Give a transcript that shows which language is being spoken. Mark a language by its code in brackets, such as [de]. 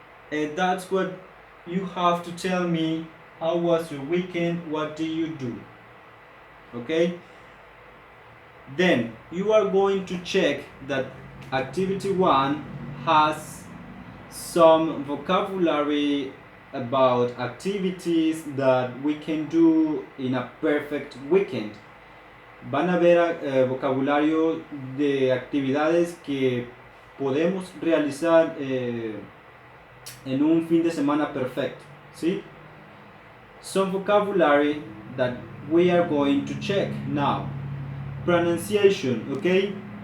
[en] That's what you have to tell me. How was your weekend? What do you do? Okay? Then you are going to check that activity 1 has some vocabulary about activities that we can do in a perfect weekend. [es] Van a ver vocabulario de actividades que podemos realizar en un fin de semana perfecto. ¿Sí? [en] Some vocabulary that we are going to check now. Pronunciation, okay?